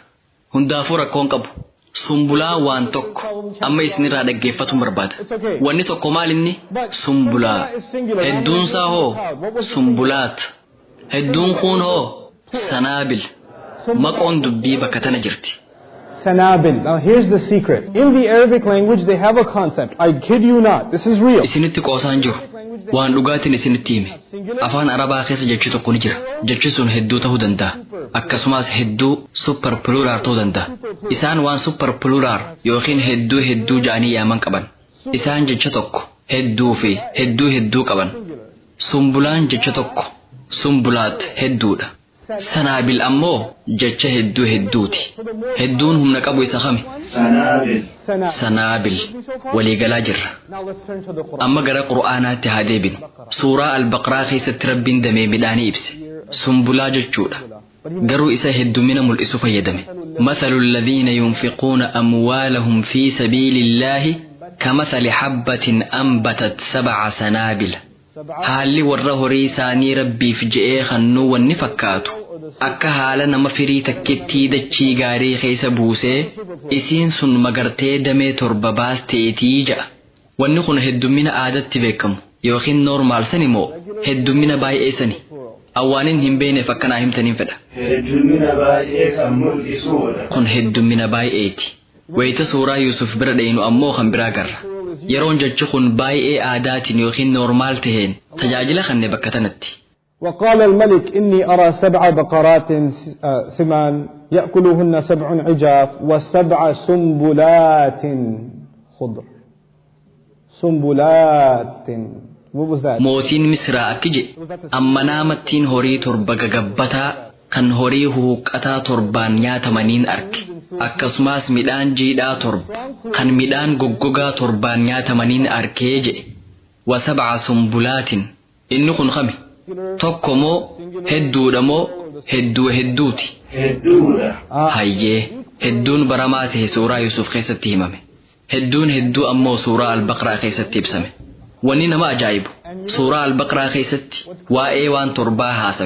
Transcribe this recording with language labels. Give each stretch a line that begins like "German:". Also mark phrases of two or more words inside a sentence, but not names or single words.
Oromo: Hundaafuu rakkoon qabu. Sumbulaa waan tokko amma isinirraa dhaggeeffatuun barbaada. Wanni tokko maal inni? Sumbulaa. Hedduunsaa hoo? Sumbulaat. Hedduun kun hoo? Sanaabil. Maqoon dubbii bakka tana jirti. Sanabil.
English: Now here's the secret. In the Arabic language they have a concept. I kid you not. This is real.
Oromo: Isinitti qoosaan jiru. Waan dhugaatiin isinitti hime. Afaan Arabaa keessa jechi tokko ni jira. Jechi sun hedduu ta'uu danda'a. Akkasumas hedduu
English: super plural
Oromo: ta'uu danda'a. Isaan waan
English: super plural
Oromo: yookiin hedduu ja'anii yaaman qaban. Isaan jecha tokko hedduu fi hedduu qaban. Sumbulaan jecha tokko sumbulaat hedduudha. Sanaabil ammoo jecha hedduuti. Hedduun humna qabu isa kami? Sanaabil. Waliigalaa jirra. Amma gara Qur'aanaatti haa deebinu. Suuraa Al-Baqraa keessatti Rabbiin damee midhaanii ibse. Sumbulaa jechuudha. Garuu isa heddumina mul'isu fayyadame.
Arabic: مثل الذين ينفقون أموالهم في سبيل الله كمثل حبة أنبتت 7 سنابل.
Oromo: haalli warra horii isaanii rabbiif je'ee kannuu wanni fakkaatu akka haala nama firii takkittii dachii gaarii keessa buusee isiin sun magartee damee 7 baasteetii ja'a. Wanni kun heddumina aadatti beekamu yookiin normaal sani moo heddumina baay'ee sani? Awwaanin hin beekneef akkanaa himtaniin fedha. Heddumina baay'ee kan mul'isuudha. Kun heddumina baay'eeti. Wayita suuraa Yusuf bira dhaynu ammoo kan biraa garra. Yeroon jechi kun baay'ee aadaatiin yookiin normaal taheen tajaajila kanne bakka tanatti.
Arabic: وقال الملك إني أرى 7 بقرات سمان يأكلهن 7 عجاف و7 سنبلات خضر. سنبلات.
English: What was that?
Oromo: Mootiin Misraa akki jedhe amma naamattiin horii 7 gagabbataa kan horii huuqqataa 7 nyaatamaniin arge. Akkasumas midhaan jiidhaa 7 kan midhaan goggogaa 7 nyaatamaniin arkee jedhe.
Arabic: و7 سنبلات.
Oromo: Inni kun kami? Tokko moo hedduudha moo hedduuti? Hedduudha. Hayyee hedduun baramaa ta'e suuraa Yusuf keessatti himame. Hedduu ammoo suuraa Al-Baqraa keessatti ibsame. Wanni nama ajaa'ibu suuraa Al-Baqraa keessatti waa'ee waan 7 haasawe.